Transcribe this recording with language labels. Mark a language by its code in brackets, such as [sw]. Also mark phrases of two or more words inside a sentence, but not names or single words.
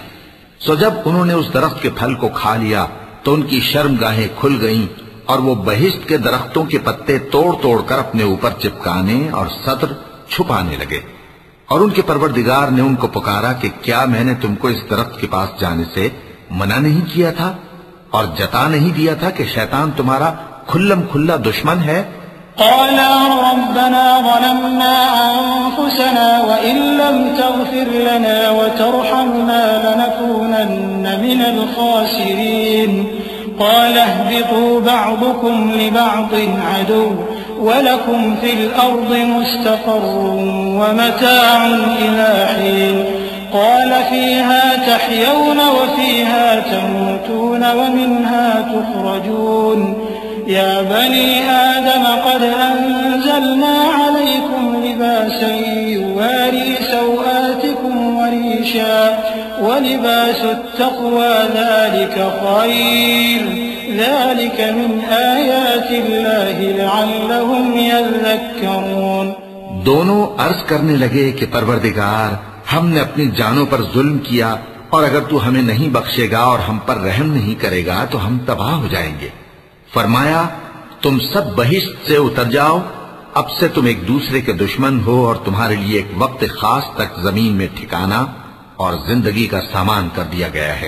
[ur] سو جب انہوں نے اس درخت کے پھل کو کھا لیا تو ان کی شرمگاہیں کھل گئیں اور وہ بہشت کے درختوں کے پتے توڑ توڑ کر اپنے اوپر چپکانے اور ستر چھپانے لگے. اور ان کے پروردگار نے ان کو پکارا کہ کیا میں نے تم کو اس درخت کے پاس جانے سے منع نہیں کیا تھا اور جتا نہیں دیا تھا کہ شیطان تمہارا کھلم کھلا دشمن ہے? [ar] قال ربنا ظلمنا أنفسنا وإن لم تغفر لنا وترحمنا لنكونن من الخاسرين. قال اهبطوا بعضكم لبعض عدو ولكم في الأرض مستقر ومتاع إلى حين. قال فيها تحيون وفيها تموتون ومنها تخرجون. يا بني آدم قد أنزلنا عليكم لباسا يواري سوآتكم ولباس التقوى ذلك خير ذلك من آيات الله لعلهم يذكرون. [ur] دونوں عرض کرنے لگے کہ پروردگار، ہم نے اپنی جانوں پر ظلم کیا اور اگر تو ہمیں نہیں بخشے گا اور ہم پر رحم نہیں کرے گا تو ہم تباہ ہو جائیں گے. فرمایا، تم سب بہشت سے اتر جاؤ، اب سے تم ایک دوسرے کے دشمن ہو اور تمہارے لیے ایک وقت خاص تک زمین میں ٹھکانا اور زندگی کا سامان کر دیا گیا ہے.